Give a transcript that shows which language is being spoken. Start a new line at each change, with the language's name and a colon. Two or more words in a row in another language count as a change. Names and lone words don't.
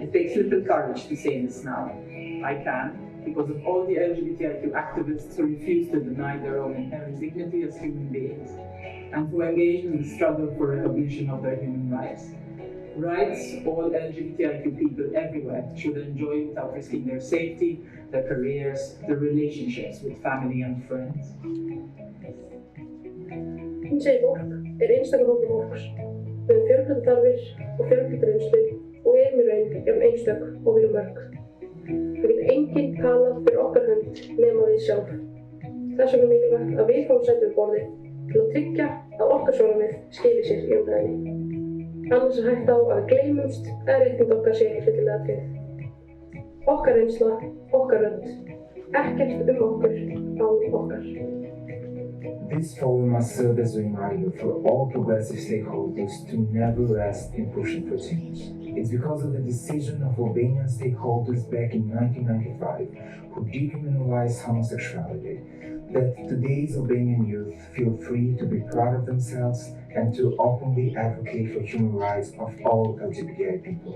English: It takes little courage to say this now. I can, because of all the LGBTIQ activists who refuse to deny their own inherent dignity as human beings, and who engage in the struggle for recognition of their human rights. Rights all LGBTIQ people everywhere should enjoy without risking their safety, their careers, their relationships with family and friends.
Icelandic: Hinsegin fólk einstakar hópur fólks. Við höfum fjölbreyttar þarfir og fjölbreyttar reynslu og erum í raun einstök og við erum mörg. Það getur enginn talað fyrir okkar hönd nema við sjálf. Þess vegna er mikilvægt að við fáum sæti við borðið til að tryggja að okkar sjónarmið skili sér í umræðunni. Annars er hætta á að við gleymumst eða réttindi okkar sé ekki fyllilega tryggð. Okkar reynsla, okkar rödd, ekkert okkur án okkar.
English: This forum must serve as a reminder for all progressive stakeholders to never rest in pushing for change. It's because of the decision of Albanian stakeholders back in 1995 who decriminalized homosexuality that today's Albanian youth feel free to be proud of themselves and to openly advocate for human rights of all LGBTI people.